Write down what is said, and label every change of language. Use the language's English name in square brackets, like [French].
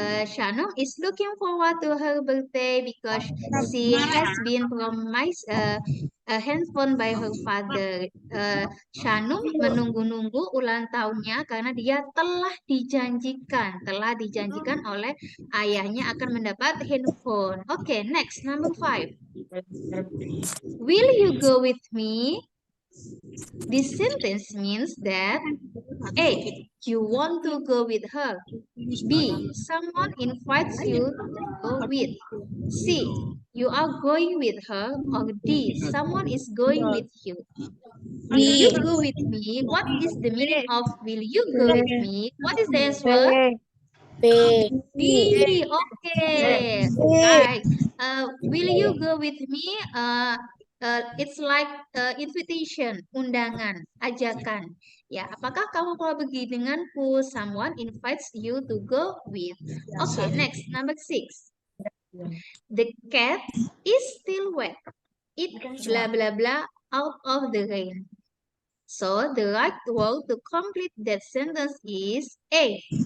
[English] Shannon is looking forward to her birthday because she has been promised a handphone by her father. [Indonesian] Shannon menunggu-nunggu ulang tahunnya karena dia telah dijanjikan oleh ayahnya akan mendapat handphone. [English] Oke, next, number 5. Will you go with me? This sentence means that A. You want to go with her. B. Someone invites you to go with. C. You are going with her. Or D. Someone is going with you. Will you go with me? What is the meaning of will you go with me? What is the answer? B. B. Okay. Right. Will you go with me? It's like invitation, [Indonesian] undangan, ajakan. Ya, apakah kamu mau pergi denganku? [English] Someone invites you to go with. Okay, next, number 6. The cat is still wet. It blah blah blah out of the rain. So the right word to complete that sentence is A.